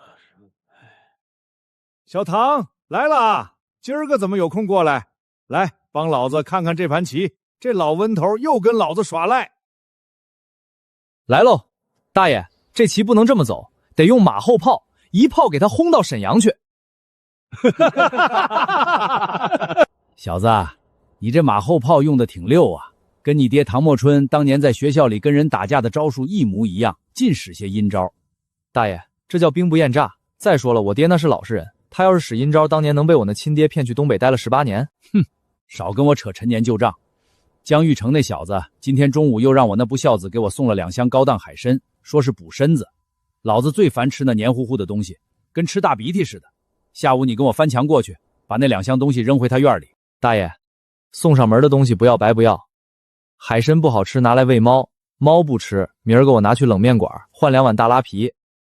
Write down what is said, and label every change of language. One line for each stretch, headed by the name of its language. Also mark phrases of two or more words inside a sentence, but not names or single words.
Chinese: 小唐来了，今儿个怎么有空过來？來，幫老子看看這盤棋。這老溫頭又跟老子耍賴。來嘍，大爺，這棋不能這麼走，得用馬後炮，一炮給他轟到瀋陽去。小子，你這馬後炮用的挺溜啊，跟你爹唐墨春當年在學校裡跟人打架的招數一模一樣，盡使些陰招。大爺，這叫兵不厭詐。再說了，我爹那是老實人，他要是使陰招，當年能被我那親爹騙去東北待了18年。哼，少跟我扯陳年舊賬。江玉成那小子今天中午又讓我那不孝子給我送了2箱高檔海參，說是補身子。老子最煩吃那黏糊糊的東西， 跟吃大鼻涕似的。下午你跟我翻墙过去，把那2箱东西扔回他院里。大爷，送上门的东西不要白不要。海参不好吃，拿来喂猫，猫不吃，明儿给我拿去冷面馆换2碗大拉皮。